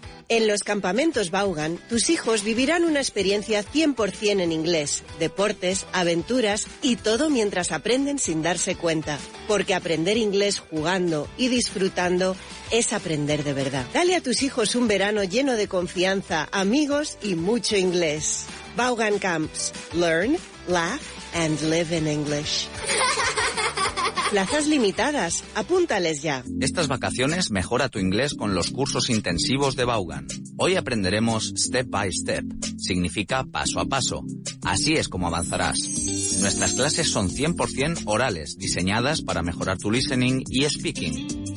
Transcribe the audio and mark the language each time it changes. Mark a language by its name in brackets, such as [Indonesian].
[Spanish] En los campamentos Vaughan, tus hijos vivirán una experiencia 100% en inglés, deportes, aventuras y todo mientras aprenden sin darse cuenta. Porque aprender inglés jugando y disfrutando es aprender de verdad. Dale a tus hijos un verano lleno de confianza, amigos y mucho inglés. Vaughan Camps. [English] Learn, laugh and live in English. [Spanish] Plazas limitadas. Apúntales ya. Estas vacaciones mejora tu inglés con los cursos intensivos de Vaughan. Hoy aprenderemos [English] Step by Step. [Spanish] Significa paso a paso. Así es como avanzarás. Nuestras clases son 100% orales, diseñadas para mejorar tu listening y speaking.